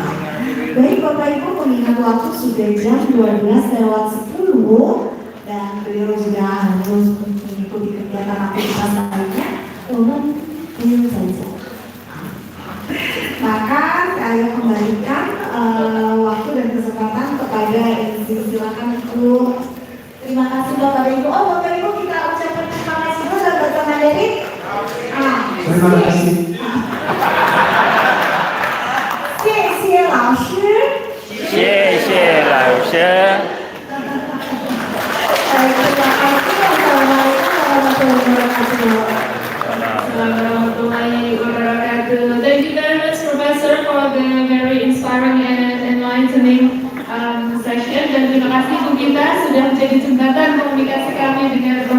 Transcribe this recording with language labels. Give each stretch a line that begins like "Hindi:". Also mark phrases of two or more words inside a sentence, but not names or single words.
Indonesian: Baik Bapak Ibu, mengingat waktu sudah jam 12:10 dan beliau juga harus mengikuti kegiatan aktivitas lainnya, umum saja. Maka saya kembalikan waktu dan kesempatan kepada MC. Silakan Ibu. Terima kasih Bapak dan Ibu. Oh Bapak Ibu, kita ucapkan terima kasih dulu dan bahasa Mandarin. Terima kasih.
Chinese: 谢谢老师。谢谢老师。
Arabic: ورحمة الله وبركاته.
English: Thank you very much, Professor, for the very inspiring and enlightening session.
Indonesian: Dan terima kasih Bu Gita sudah menjadi jembatan komunikasi kami dengan